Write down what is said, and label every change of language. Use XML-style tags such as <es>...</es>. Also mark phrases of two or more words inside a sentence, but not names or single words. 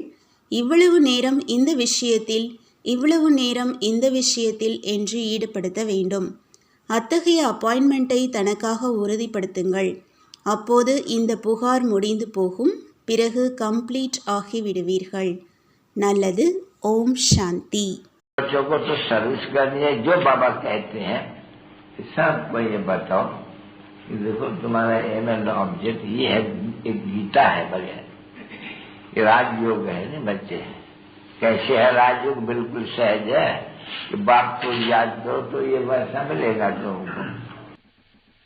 <ta>இவ்வளவு நேரம் இந்த விஷயத்தில், இவ்வளவு நேரம் இந்த விஷயத்தில் என்று ஈடுபடுத்த வேண்டும். அத்தகைய அப்பாயின்மெண்ட்டை தனக்காக உறுதிப்படுத்துங்கள். அப்போது இந்த புகார் முடிந்து போகும். பிறகு கம்ப்ளீட் ஆகிவிடுவீர்கள். நல்லது. ஓம் சாந்தி.</ta> <hi>बच्चों को तो सर्विस करनी है जो बाबा कहते हैं। सबको ये बताओ कि देखो तुम्हारा</hi> <en>aim and object</en> <hi>ये है, एक गीता है बढ़िया, ये राजयोग है ना बच्चे। कैसे है राजयोग? बिल्कुल सहज है कि बाप को याद करो तो ये वैसा मिलेगा तुमको।</hi>